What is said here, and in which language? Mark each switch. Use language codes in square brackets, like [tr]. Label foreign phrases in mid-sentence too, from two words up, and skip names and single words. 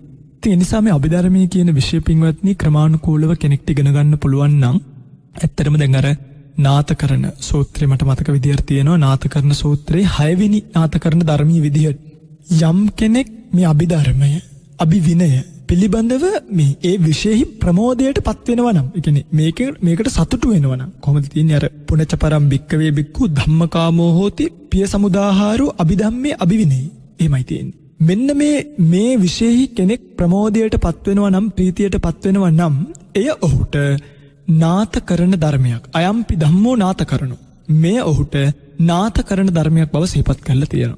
[si] ඉතින් ඒ නිසා මේ අභිධර්මයේ කියන විෂය පින්වත්නි ක්‍රමානුකූලව කෙනෙක්ට ඉගෙන ගන්න පුළුවන් නම් ඇත්තටම දැන් අර නාථකරණ සූත්‍රය මට මතක විදියට තියෙනවා. නාථකරණ සූත්‍රයේ 6 වෙනි නාථකරණ ධර්මීය විදියට යම් කෙනෙක් මේ අභිධර්මය අභිවිනය පිළිබඳව මේ ඒ විශේෂයි ප්‍රමෝදයට පත් වෙනවා නම්, ඒ කියන්නේ මේකට සතුටු වෙනවා නම් කොහොමද තියෙන්නේ? [pi] අර පුනච පරම් භික්කවේ භික්ඛු ධම්මකාමෝ හෝති පිය සමුදාහාරෝ අභිධම්මේ අභිවිනේ. [si] එහෙමයි තියෙන්නේ. මෙන්න මේ විශේෂයි කෙනෙක් ප්‍රමෝදයට පත් වෙනවා නම්, ප්‍රීතියට පත් වෙනවා නම් එය ඔහුට නාථකරණ ධර්මයක්. [pi] අයම්පි ධම්මෝ නාථකරණෝ. [si] මේ ඔහුට නාථකරණ ධර්මයක් බව සිහිපත් කරලා තියෙනවා.